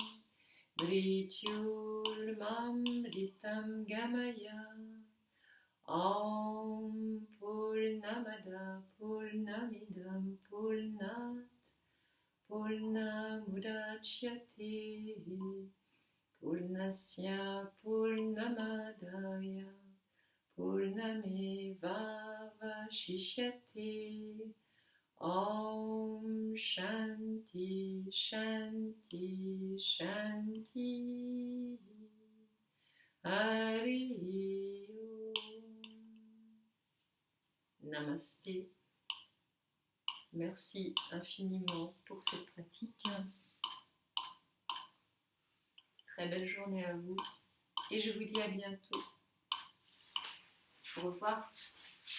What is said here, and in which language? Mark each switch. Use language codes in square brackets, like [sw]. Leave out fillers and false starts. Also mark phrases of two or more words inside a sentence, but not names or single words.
[sa] Mrityulmamritam Gamaya Om Purnamada Purnamidam Purnat Purnamudachyate Purnasya Purnamadaya Purnameva Vashishyate. Om Shanti Shanti Shanti. Hari Om. [fr] Namasté. Merci infiniment pour cette pratique. Très belle journée à vous et je vous dis à bientôt. Au revoir.